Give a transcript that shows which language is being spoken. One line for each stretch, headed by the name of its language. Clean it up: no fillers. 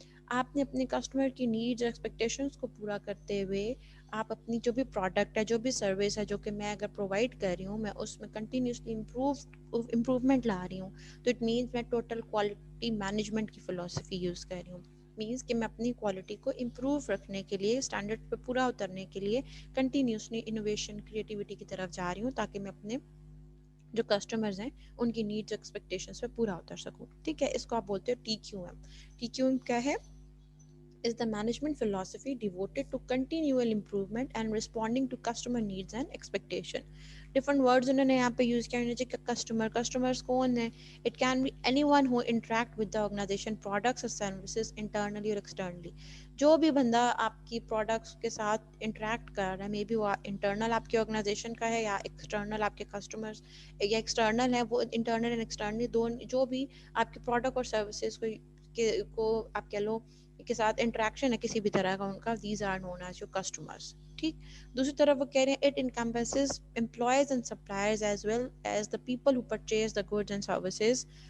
Urdu: آپ نے اپنے کسٹمر کی نیڈز اور ایکسپیکٹیشنس کو پورا کرتے ہوئے آپ اپنی جو بھی پروڈکٹ ہے, جو بھی سروس ہے جو کہ میں اگر پرووائڈ کر رہی ہوں, میں اس میں کنٹینیوسلی امپروومنٹ لا رہی ہوں, تو اٹ مینس میں ٹوٹل کوالٹی مینجمنٹ کی فلاسفی یوز کر رہی ہوں. مینس کہ میں اپنی کوالٹی کو امپروو رکھنے کے لیے, اسٹینڈرڈ پہ پورا اترنے کے لیے کنٹینیوسلی انوویشن کریٹیوٹی کی طرف جا رہی ہوں, تاکہ میں اپنے جو کسٹمرز ہیں ان کی نیڈس ایکسپیکٹیشنس پہ پورا اتر سکوں. ٹھیک ہے, اس کو آپ بولتے ہو TQM.
English: TQM
Urdu: کیا ہے؟
English: is the management philosophy devoted to continual improvement and responding to customer needs and expectation. Different words
Urdu: انہوں نے یہاں پہ یوز کیا. انہوں نے کسٹمرز کون ہیں؟
English: It can be anyone who interact with the organization products or services internally or externally.
Urdu: جو بھی بندہ آپ کی پروڈکٹس کے ساتھ انٹریکٹ کر رہا ہے, مے بی وہ انٹرنل آپ کی آرگنائزیشن کا ہے یا ایکسٹرنل آپ کے کسٹمرز یا ایکسٹرنل ہے, وہ انٹرنل اینڈ ایکسٹرنلی دونوں جو بھی آپ کی پروڈکٹ اور سروسز کو آپ کہہ لو کے ساتھ انٹریکشن ہے کسی بھی طرح کا ان کا,
English: these are known as your customers.
Urdu: ٹھیک, دوسری طرف وہ کہہ رہے ہیں
English: it encompasses employees and suppliers as well as the people who purchase the goods and services.